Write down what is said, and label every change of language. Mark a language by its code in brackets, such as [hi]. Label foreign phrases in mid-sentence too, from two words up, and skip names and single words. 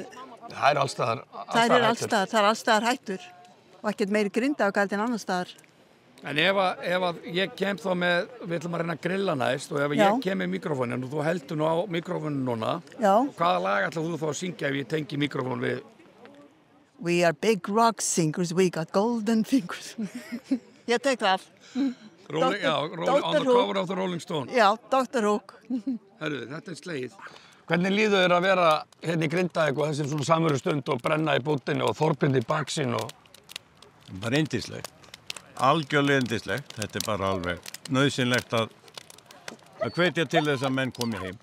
[is] það eru allstaðar það er allstaðar hættur og ekkert meiri Grindavík en annars staðar. En ef að ég kem þá með, við ætlum að reyna að grilla næst og ef ég kem með mikrofónin og þú heldur nú á mikrofónin núna, hvaða lag ætlar þú þá að syngja ef ég tengi mikrofón við? [en] We are big rock singers, we got golden fingers. [is] Ég tek það. [en] On the cover of the Rolling Stone. [is] Já, Dr. Hook. Herru, þetta slegið. Hvernig líður þér að vera hérna í Grindavík og þessi svona samveru stund og brenna í bútinni og Þorbjörn í baksín og... Bara yndislegt. Algjörlega yndislegt. Þetta bara alveg nauðsynlegt að hvetja til þess að menn komi heim.